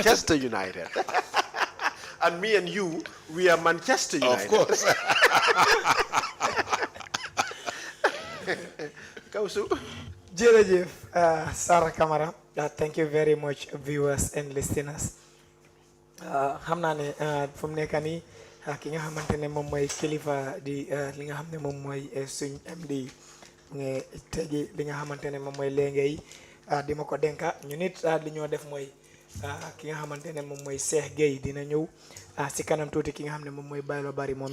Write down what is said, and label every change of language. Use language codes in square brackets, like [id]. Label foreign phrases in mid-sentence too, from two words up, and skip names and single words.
[en] Manchester United. And me and you, we are Manchester United. Of course. Kausu. [wo] Jërëjëf Sarah Camara. [en] Thank you very much, viewers and listeners. [wo] xam naa ne fu mu nekk nii ki nga xamante ne moom mooy kilifa di li nga xam ne moom mooy suñ MD nga tegi li nga xamante ne moom mooy léegi di ma ko denka ñu nit li ñoo def mooy ki nga xamante ne moom mooy Cheikh Gueye dina ñëw si kanam tuuti ki nga xam ne moom mooy Baylo Bari moom